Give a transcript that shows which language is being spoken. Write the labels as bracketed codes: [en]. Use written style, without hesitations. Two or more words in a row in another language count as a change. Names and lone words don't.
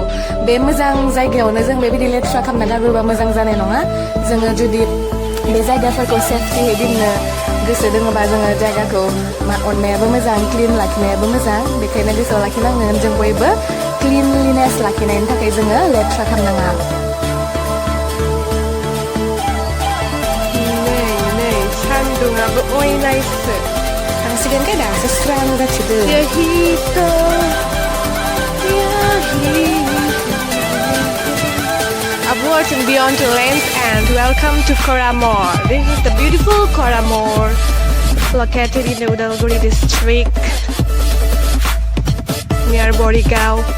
[brx] बे मोजां जायगायावनो जों बेबायदि लेथ्रा खालामना गारबोबा मोजां जानाय नङा जोङो जुदि बे जायगाफोरखौ सेफटियै दोननो गोसो दङबा जोङो जायगाखौ अननायाबो मोजां क्लिन लाखिनायाबो मोजां बेखायनो गोसोआव लाखिनांगोन जों बयबो क्लिनलिनेस लाखिनायनि थाखाय जोङो लेथ्रा खालामनाङा सान्दुङाबो अयनायसो थांसिगोन काय दासो स्रां जाथिदो [en] Watching beyond the lens and welcome to Korramore. This is the beautiful Korramore located in the Udalguri district near Borigao.